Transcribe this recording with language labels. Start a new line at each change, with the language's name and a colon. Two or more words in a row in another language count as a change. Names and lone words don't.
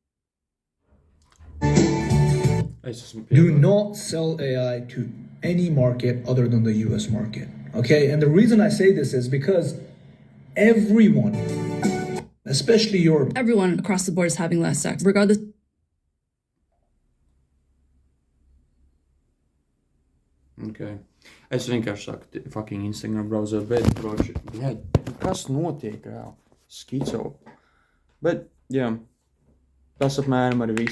English: Do not sell AI to any market other than the US market. Okay, and the reason I say this is because everyone, especially everyone across the board is having less sex, regardless. Okay.
Latvian: Es vienkārši saku,
English: fucking Instagram browser,
Latvian: bet, broši, jā, kas notiek, reāli? Skico. Bet, jā, tas apmēram arī viss.